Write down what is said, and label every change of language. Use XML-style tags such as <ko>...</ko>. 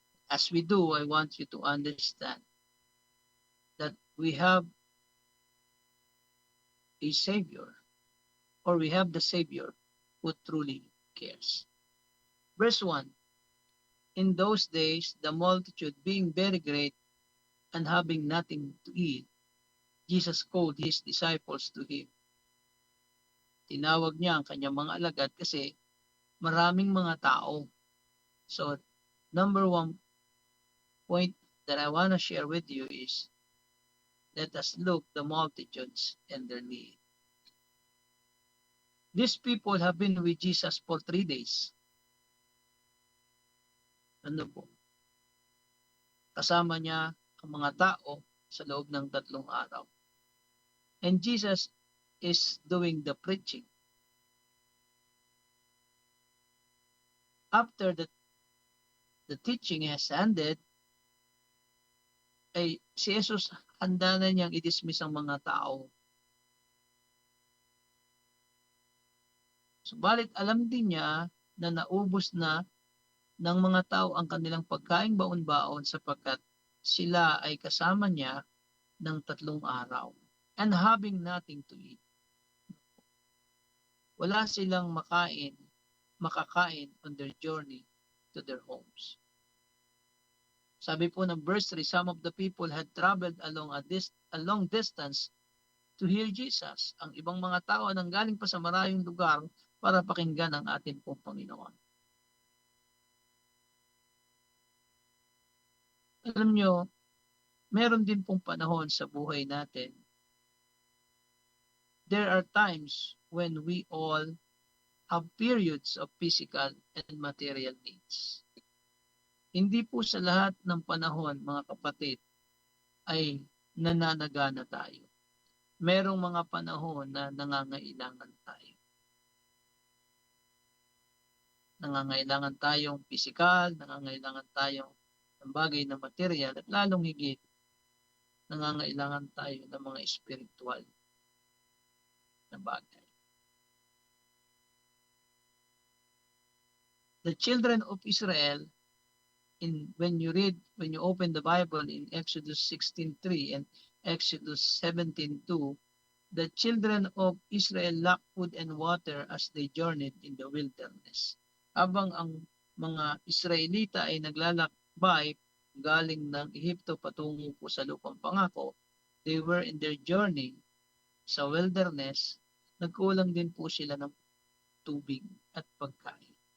<en>As we do, I want you to understand that we have a Savior, or we have the Savior who truly cares. Verse 1, in those days, the multitude being very great and having nothing to eat, Jesus called his disciples to him.</en> <tl>Tinawag niya ang kanyang mga alagad kasi maraming mga tao.</tl> <en>So, number one point that I want to share with you is, let us look the multitudes and their need. These people have been with Jesus for 3 days.</en> <tl>Ano po? Kasama niya ang mga tao sa loob ng 3 araw.</tl> <en>And Jesus is doing the preaching. After the teaching has ended,</en> <tl>ay si Jesus handa na niyang i-dismiss ang mga tao. Subalit alam din niya na naubos na ng mga tao ang kanilang pagkaing baon-baon sapagkat sila ay kasama niya ng 3 araw</tl> <en>and having nothing to eat.</en> <tl>Wala silang makakain</tl> <en>on their journey to their homes.</en> <tl>Sabi po ng</tl> <en>verse 3, some of the people had traveled a long distance to hear Jesus.</en> <tl>Ang ibang mga tao nanggaling pa sa malayong lugar para pakinggan ang ating pong Panginoon. Alam nyo, meron din pong panahon sa buhay natin.</tl> <en>There are times when we all have periods of physical and material needs.</en> <tl>Hindi po sa lahat ng panahon, mga kapatid, ay nananagana tayo. Merong mga panahon na nangangailangan tayo. Nangangailangan tayong physical, nangangailangan tayong ng bagay na material, at lalong higit, nangangailangan tayo ng mga spiritual na bagay.</tl> <en>The children of Israel, when you open the Bible in Exodus 16:3 and Exodus 17:2, the children of Israel lacked food and water as they journeyed in the wilderness.</en> <tl>Habang ang mga Israelita ay naglalakbay galing ng Ehipto patungo po sa lupang pangako,</tl> <en>they were in their journey</en> <tl>sa wilderness, nagkulang din po sila ng tubig at pagkain.</tl>